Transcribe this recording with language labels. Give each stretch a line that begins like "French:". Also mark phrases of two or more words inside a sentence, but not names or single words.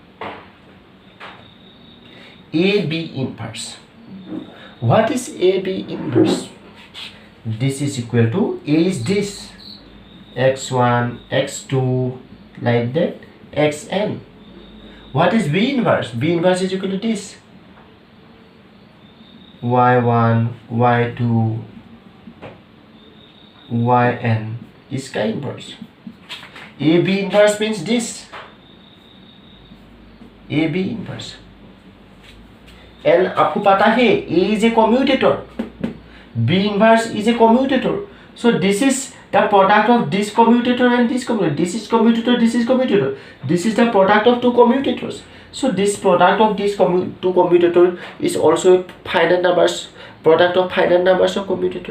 English: AB inverse. What is AB inverse? This is equal to A is this x1, x2, like that, xn. What is B inverse? B inverse is equal to this y1, y2, yn is chi inverse. AB inverse means this AB inverse. And
Hindi: आपको पता है
English: A is a commutator, B inverse is a commutator. So this is the product of this commutator and this commutator. This is commutator, this is commutator. This is the product of two commutators. So this product of these two commutator is also a finite numbers, product of finite numbers of commutator.